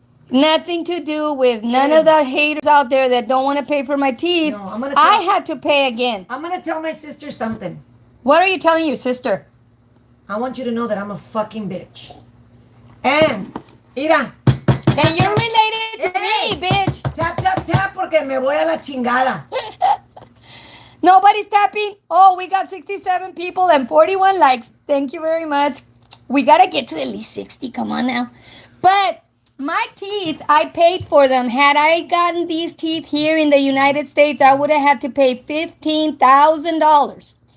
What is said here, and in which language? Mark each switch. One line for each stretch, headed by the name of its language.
English: Nothing to do with none of the haters out there that don't want to pay for my teeth. No, I had to pay again. I'm going to tell my sister something. What are you telling your sister? I want you to know that I'm a fucking bitch. And,
Spanish: mira.
English: And you're related to me, bitch.
Spanish: Tap, porque me voy a la chingada.
English: Nobody's tapping. Oh, we got 67 people and 41 likes. Thank you very much. We got to get to at least 60. Come on now. But my teeth, I paid for them. Had I gotten these teeth here in the United States, I would have had to pay $15,000.